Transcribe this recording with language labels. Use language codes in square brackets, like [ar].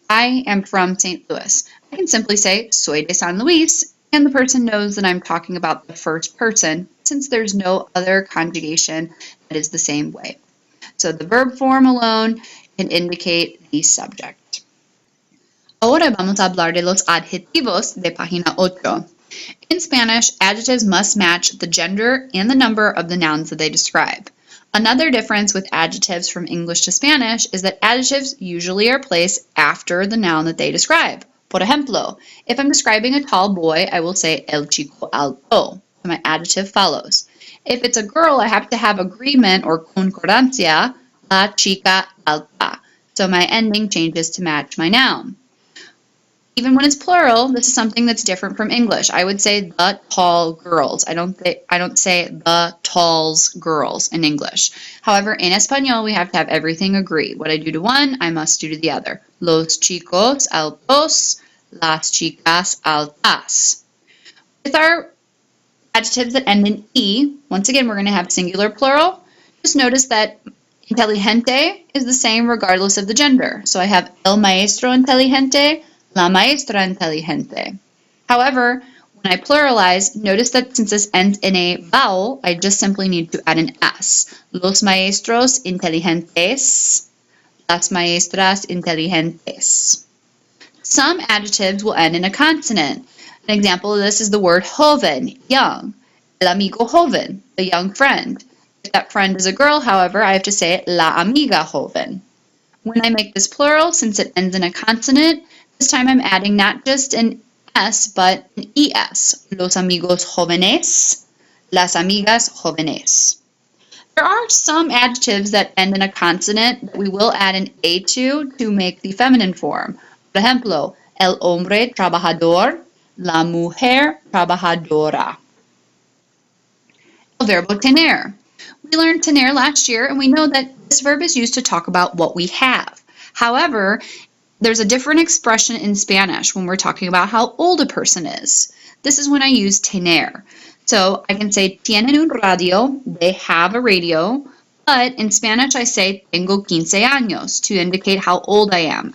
[en] I am from St. Louis. I can simply say, [es] soy de San Luis, [en] and the person knows that I'm talking about the first person, since there's no other conjugation that is the same way. So the verb form alone can indicate the subject. [es] Ahora vamos a hablar de los adjetivos de página 8. [en] In Spanish, adjectives must match the gender and the number of the nouns that they describe. Another difference with adjectives from English to Spanish is that adjectives usually are placed after the noun that they describe. [es] Por ejemplo, [en] if I'm describing a tall boy, I will say [es] el chico alto. [en] So my adjective follows. If it's a girl, I have to have agreement or concordancia, [es] la chica alta. [en] So my ending changes to match my noun. Even when it's plural, this is something that's different from English. I would say the tall girls. I don't say the talls girls in English. However, in Espanol, we have to have everything agree. What I do to one, I must do to the other. [es] Los chicos altos, las chicas altas. [en] With our adjectives that end in E, once again, we're going to have singular plural. Just notice that inteligente is the same regardless of the gender. So I have [es] el maestro inteligente, la maestra inteligente. [en] However, when I pluralize, notice that since this ends in a vowel, I just simply need to add an S. [es] Los maestros inteligentes, las maestras inteligentes. [en] Some adjectives will end in a consonant. An example of this is the word joven, young. [es] El amigo joven, [en] the young friend. If that friend is a girl, however, I have to say [es] la amiga joven. [en] When I make this plural, since it ends in a consonant, this time I'm adding not just an S, but an ES. [es] Los amigos jóvenes, las amigas jóvenes. [en] There are some adjectives that end in a consonant that we will add an A to make the feminine form. [es] Por ejemplo, el hombre trabajador, la mujer trabajadora. El verbo tener. [en] We learned tener last year, and we know that this verb is used to talk about what we have. However, there's a different expression in Spanish when we're talking about how old a person is. This is when I use tener. So I can say [es] tienen un radio, [en] they have a radio, but in Spanish I say [es] tengo 15 años [en] to indicate how old I am.